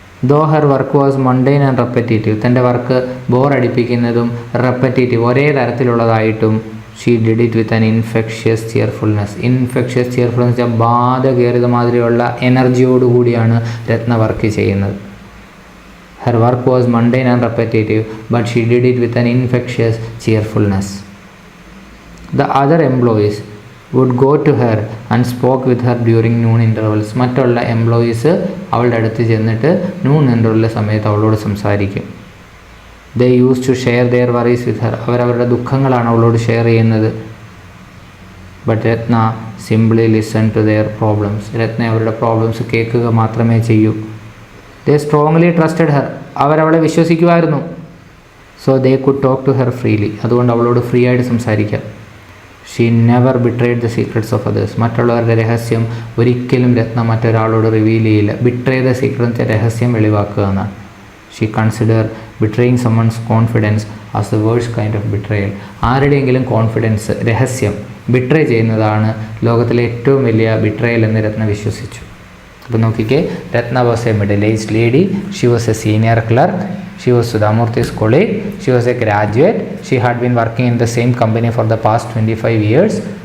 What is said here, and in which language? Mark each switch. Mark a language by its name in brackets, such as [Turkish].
[English] Though her work was mundane and repetitive. [Malayalam] തൻ്റെ work ബോറടിപ്പിക്കുന്നതും repetitive ഒരേ തരത്തിലുള്ളതായിട്ടും [English] She did it with an infectious cheerfulness. [Malayalam] Infectious cheerfulness വെച്ചാൽ ബാധ കയറിയത് മാതിരിയുള്ള എനർജിയോടുകൂടിയാണ് രത്ന വർക്ക് ചെയ്യുന്നത്. [English] Her work was mundane and repetitive, but she did it with an infectious cheerfulness. The other employees would go to her and spoke with her during noon intervals. [Malayalam] മറ്റുള്ള employees അവളുടെ അടുത്ത് ചെന്നിട്ട് noon interval സമയത്ത് അവളോട് സംസാരിക്കും. [English] They used to share their worries with her. [Malayalam] അവരവരുടെ ദുഃഖങ്ങളാണ് അവളോട് share ചെയ്യുന്നത്. [English] But Ratna simply listened to their problems. [Malayalam] രത്ന അവരുടെ പ്രോബ്ലംസ് കേൾക്കുക മാത്രമേ ചെയ്യൂ. [English] They strongly trusted her. [Malayalam] അവരവളെ വിശ്വസിക്കുമായിരുന്നു. [English] So they could talk to her freely. [Malayalam] അതുകൊണ്ട് അവളോട് ഫ്രീ ആയിട്ട് സംസാരിക്കാം. [English] She never betrayed the secrets of others. [Malayalam] മറ്റുള്ളവരുടെ രഹസ്യം ഒരിക്കലും രത്ന മറ്റൊരാളോട് റിവീൽ ചെയ്യില്ല. [English] betray the secret, [Malayalam] രഹസ്യം വെളിവാക്കുക എന്നാണ്. [English] She considered betraying someone's confidence as the worst kind of betrayal. [Malayalam] ആരുടെയെങ്കിലും കോൺഫിഡൻസ്, രഹസ്യം ബിട്രേ ചെയ്യുന്നതാണ് ലോകത്തിലെ ഏറ്റവും വലിയ ബിട്രയൽ എന്ന് രത്ന വിശ്വസിച്ചു. അപ്പോൾ നോക്കിക്കേ, [English] Ratna was A middle aged lady, she was A senior clerk, she was സുധാമൂർത്തിസ് colleague, she was A graduate, she had been working in the same company for the past 25 years.